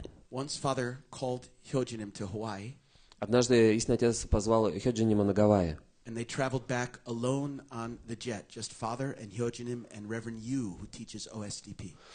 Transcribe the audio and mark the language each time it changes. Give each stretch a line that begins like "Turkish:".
English: Once father called Hyojinim to Hawaii,
Russian: Однажды истинный отец позвал Хёджинима на Гавайи.
English: and they traveled back alone on the jet, just father and Hyojinim and Reverend Yu, who teaches OSDP.